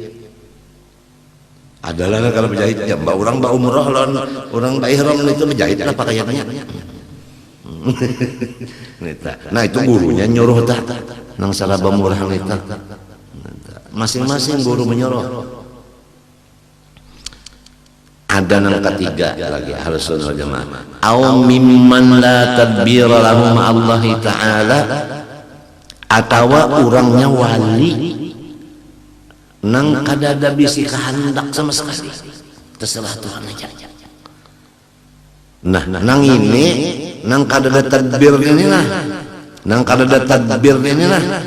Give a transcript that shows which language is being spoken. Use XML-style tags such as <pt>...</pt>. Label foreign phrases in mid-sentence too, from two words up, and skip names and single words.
<bjn>Adalah kalau berjahit ya mbak orang mbak umroh lawan orang mbak ihram itu berjahit lah pakaiannya. Nah itu gurunya nyuruh tak nang saraba murah nita. Masing-masing guru menyuruh. Ada yang ketiga lagi</bjn> <ar>أهل السنة والجماعة. أو ممن لا تدبير لهم الله تعالى,</ar> <bjn>atau orangnya wali nang kada ada bisi kehendak sama sekali, terserah Tuhan aja. Nah, nang ini nang kada ada tadbir ini lah, nang kada ada tadbir ini lah.</bjn>